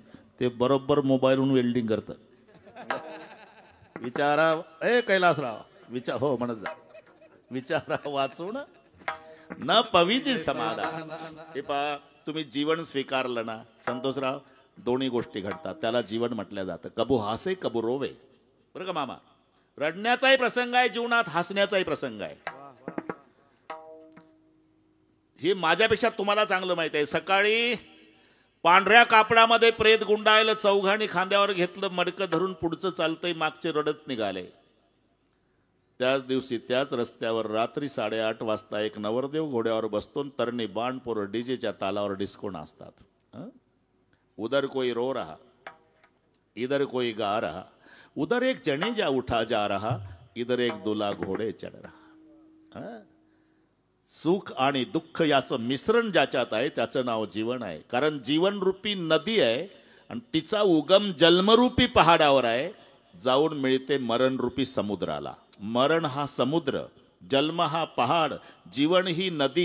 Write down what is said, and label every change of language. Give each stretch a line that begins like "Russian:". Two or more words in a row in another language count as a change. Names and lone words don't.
Marathi: ते बरोबर मोबाईलवरून वेल्डिंग करतं. विचारा कैलासराव, विचार हो म्हणत जा, विचारा वाचून न पविजी समाधान. हे पहा, तुम्ही जीवन स्वीकारलं ना संतोषराव, दोन्ही गोष्टी घडतात. त्याला जीवन म्हटलं जातं.
Hindi: कबू हासे कबू रोवे.
Marathi: बरं का मामा, रडण्याचाही प्रसंग आहे जीवनात, हसण्याचाही प्रसंग आहे. हे माझ्यापेक्षा तुम्हाला चांगलं माहित आहे. सकाळी पांढऱ्या कापडामध्ये प्रेत गुंडायला चौघाणी खांद्यावर घेतलं, मडकं धरून पुढचं चालतंय, मागचे रडत निघाले. त्याच दिवशी त्याच रस्त्यावर रात्री 8:30 वाजता एक नवरदेव घोड्यावर बसतो, तरणी बाणपोर डीजेच्या तालावर डिस्को नाचतात.
Hindi: उधर कोई रो रहा, इधर कोई गा रहा, उधर एक जनेजा उठा जा रहा, इधर एक दुला घोडे चढ रहा.
Marathi: सुख आणि दुःख याचं मिश्रण ज्याच्यात आहे त्याचं नाव जीवन आहे. कारण जीवन रूपी नदी आहे आणि तिचा उगम जन्मरूपी पहाडावर आहे. जाऊन मिळते मरण रूपी समुद्राला. मरण हा समुद्र, जन्म हा पहाड, जीवन ही नदी.